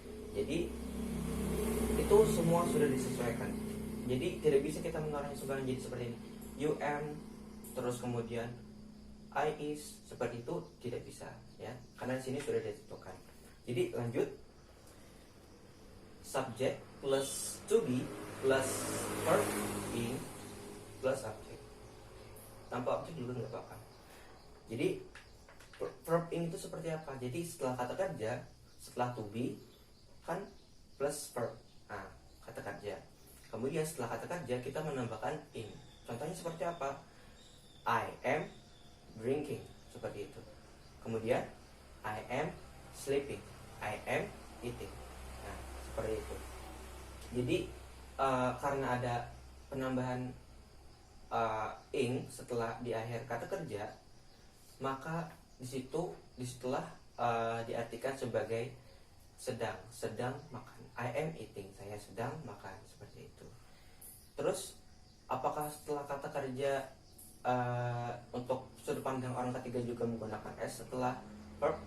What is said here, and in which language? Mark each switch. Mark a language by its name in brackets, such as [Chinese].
[Indonesian] Jadi itu semua sudah disesuaikan. Jadi tidak bisa kita mengarahnya sembarang jadi seperti ini. [English] You am, [Indonesian] terus kemudian [English] I is, [Indonesian] seperti itu tidak bisa, ya. Karena di sini sudah ditentukan. Jadi lanjut. [English] Subject plus to be plus verb in plus object. [Indonesian] Tanpa objek juga nggak apa-apa. Jadi verb in itu seperti apa? Jadi setelah kata kerja, setelah to be kan plus verb, nah, kata kerja. Kemudian setelah kata kerja kita menambahkan in. Contohnya seperti apa? [English] I am drinking, [Indonesian] seperti itu. [English] Kemudian I am sleeping, I am eating. [Indonesian] Nah, seperti itu. Jadi karena ada penambahan ing setelah di akhir kata kerja, maka disitulah diartikan sebagai sedang makan. [English] I am eating, [Indonesian] saya sedang makan, seperti itu. Terus apakah setelah kata kerja untuk sudut pandang orang ketiga juga menggunakan s setelah verb?